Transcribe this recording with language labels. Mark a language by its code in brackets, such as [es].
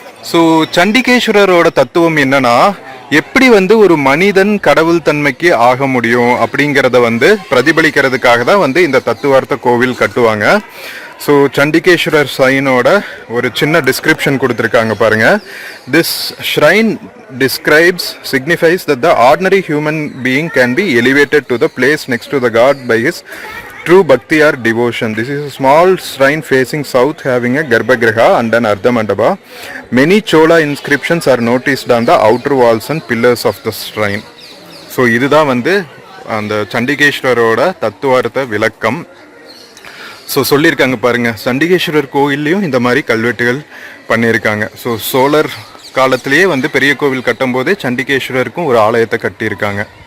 [ta] So சண்டிகேஸ்வரரோட தத்துவம் என்னன்னா, எப்படி வந்து ஒரு மனிதன் கடவுள் தன்மைக்கு ஆக முடியும் அப்படிங்கிறத வந்து பிரதிபலிக்கிறதுக்காக தான் வந்து இந்த தத்துவார்த்த கோவில் கட்டுவாங்க. ஸோ சண்டிகேஸ்வரர் ஷ்ரைனோட ஒரு சின்ன டிஸ்கிரிப்ஷன் கொடுத்துருக்காங்க பாருங்க. [en] This shrine signifies that the ordinary human being can be elevated to the place next to the god by his true bhakti or devotion. This is a small shrine facing south having a garbhagriha and an ardha mandapa. Many Chola inscriptions are noticed on the outer walls and pillars of the shrine. [ta] So இதுதான் வந்து அந்த சண்டிகேஸ்வரரோட தத்துவார்த்த விளக்கம். So சொல்லியிருக்காங்க பாருங்க, சண்டிகேஸ்வரர் கோயில்லையும் இந்த மாதிரி கல்வெட்டுகள் பண்ணியிருக்காங்க. ஸோ சோழர் காலத்திலேயே வந்து பெரிய கோவில் கட்டும் போதே சண்டிகேஸ்வரருக்கும் ஒரு ஆலயத்தை கட்டியிருக்காங்க.